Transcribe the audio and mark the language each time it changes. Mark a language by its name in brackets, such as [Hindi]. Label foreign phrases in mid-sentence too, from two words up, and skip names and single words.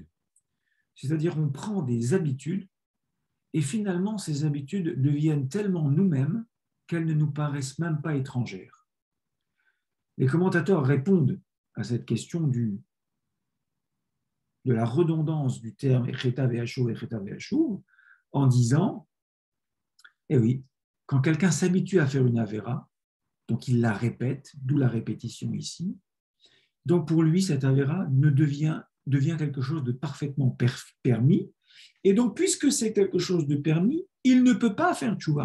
[French] C'est-à-dire on prend des habitudes et finalement ces habitudes deviennent tellement nous-mêmes qu'elles ne nous paraissent même pas étrangères. Les commentateurs répondent à cette question de la redondance du terme [Hebrew] אחטא ואשוב, אחטא ואשוב [French] en disant, eh oui, quand quelqu'un s'habitue à faire une avéra, donc il la répète, d'où la répétition ici, donc pour lui, cette avéra devient quelque chose de parfaitement permis, et donc puisque c'est quelque chose de permis, il ne peut pas faire tchouva.